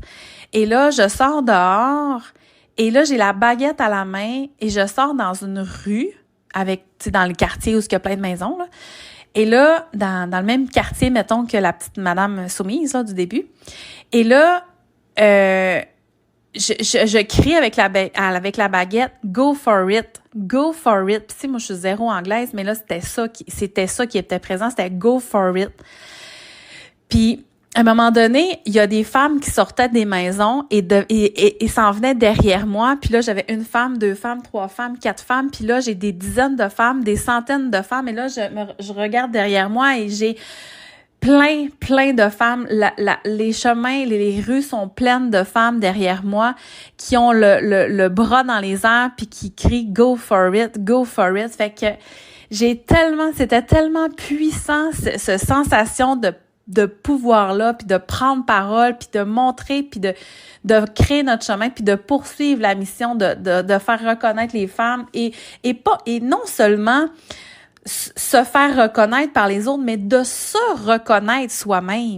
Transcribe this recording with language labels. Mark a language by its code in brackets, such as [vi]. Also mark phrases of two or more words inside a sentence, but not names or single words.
[fr] Et là, je sors dehors et là, j'ai la baguette à la main et je sors dans une rue avec, tu sais, dans le quartier où il y a plein de maisons, là. Et là, dans le même quartier, mettons, que la petite madame soumise, là, du début. Et là, je crie avec la baguette, [en] go for it, go for it. [fr] Puis, tu sais, moi, je suis zéro anglaise, mais là, c'était ça qui était présent, c'était [en] go for it. [fr] Puis, à un moment donné, il y a des femmes qui sortaient des maisons et s'en venaient derrière moi. Puis là, j'avais une femme, 2 femmes, 3 femmes, 4 femmes. Puis là, j'ai des dizaines de femmes, des centaines de femmes. Et là, je regarde derrière moi et j'ai plein de femmes. Les chemins, les rues sont pleines de femmes derrière moi qui ont le bras dans les airs puis qui crient « [en] Go for it, go for it ». [fr] Fait que c'était tellement puissant, cette sensation de pouvoir-là, puis de prendre parole, puis de montrer, puis de créer notre chemin, puis de poursuivre la mission de faire reconnaître les femmes et non seulement se faire reconnaître par les autres, mais de se reconnaître soi-même.